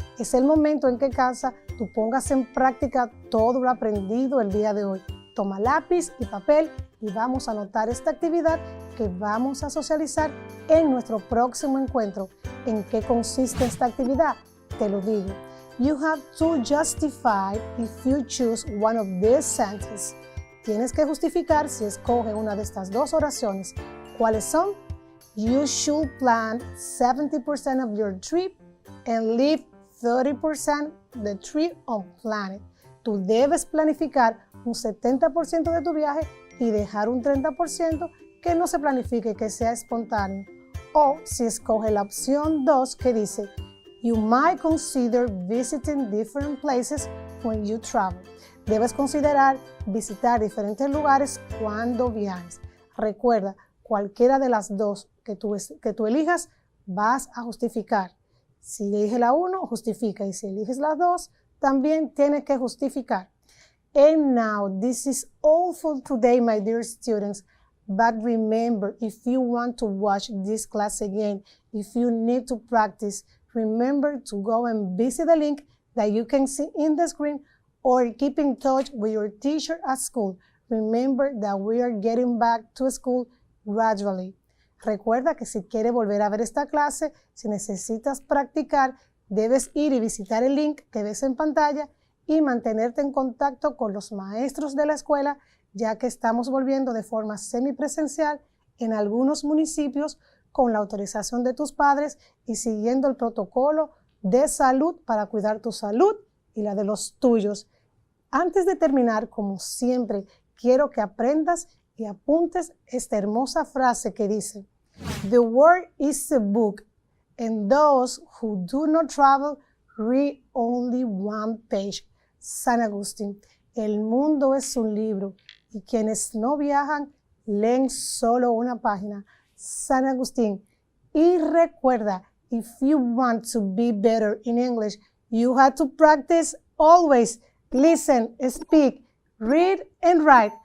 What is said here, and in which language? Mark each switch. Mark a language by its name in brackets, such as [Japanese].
[Spanish] Es el momento en que casa tú pongas en práctica todo lo aprendido el día de hoy. Toma lápiz y papel y vamos a anotar esta actividad que vamos a socializar en nuestro próximo encuentro. ¿En qué consiste esta actividad? Te lo digo. [English] You have to justify if you choose one of these sentences. [Spanish] Tienes que justificar si escoge una de estas dos oraciones. ¿Cuáles son? [English] You should plan 70% of your trip and leave 30% the trip unplanned. [Spanish] Tú debes planificar un 70% de tu viaje y dejar un 30% que no se planifique, que sea espontáneo. O si escoge la opción 2 que dice, [English] you might consider visiting different places when you travel. [Spanish] Debes considerar visitar diferentes lugares cuando viajes. Recuerda, cualquiera de las dos que tú elijas, vas a justificar. Si eliges la 1, justifica. Y si eliges la 2, también tienes que justificar. [English] And now, this is all for today, my dear students. But remember, if you want to watch this class again, if you need to practice, remember to go and visit the link that you can see in the screen or keep in touch with your teacher at school. Remember that we are getting back to school gradually. [Spanish] Recuerda que si quieres volver a ver esta clase, si necesitas practicar, debes ir y visitar el link que ves en pantalla y mantenerte en contacto con los maestros de la escuela, ya que estamos volviendo de forma semipresencial en algunos municipios con la autorización de tus padres y siguiendo el protocolo de salud para cuidar tu salud y la de los tuyos. Antes de terminar, como siempre, quiero que aprendas y apuntes esta hermosa frase que dice, [English] The world is a book, and those who do not travel read only one page. [Spanish] San Agustín, el mundo es un libro y quienes no viajan leen solo una página. San Agustín. Y recuerda, [English] if you want to be better in English, you have to practice always. Listen, speak, read, and write.